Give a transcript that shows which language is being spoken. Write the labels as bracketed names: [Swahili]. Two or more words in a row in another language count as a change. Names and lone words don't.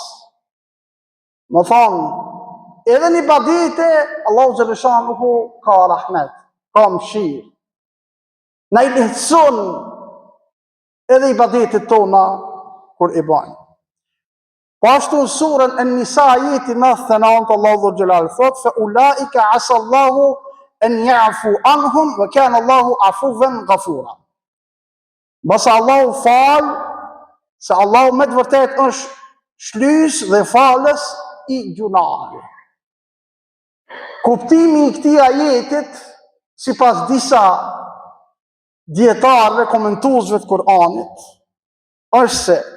[Albanian] Më thonë, edhe një ibadete, Allahu xhaleshanuhu ka rahmet, ka mëshirë. Na i lehtëson edhe ibadetet tona kur i bajnë. Po ashtu në surën An-Nisa ajeti 99, Allahu Dhul Xhelal thot: [Arabic] "فأولئك عسى الله أن يعفو عنهم وكان الله عفوا غفورا." [Albanian] Basa Allahu fal, se Allahu me të vërtet është shlys dhe falës i gjunaheve. Kuptimi i këtij ajetit, sipas disa dietarëve, komentuesve të Kur'anit, është se